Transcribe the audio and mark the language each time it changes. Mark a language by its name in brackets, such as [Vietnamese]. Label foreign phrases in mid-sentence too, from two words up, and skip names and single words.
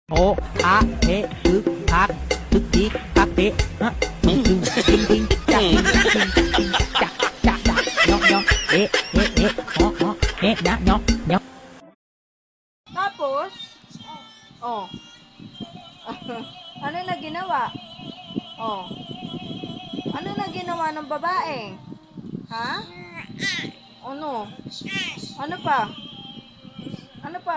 [Filipino] โออะเอะอึกคักตึกจิกตักเตะฮะตึงตึงติงติงจักติงติงจักจักจักยอกยอกเอะเอะเอะฮอฮอเอะยะยอกยอก Tapos, oh, ano na ginawa? Oh, ano na ginawa ng babae? Ha? Ano? Ano pa? Ano pa?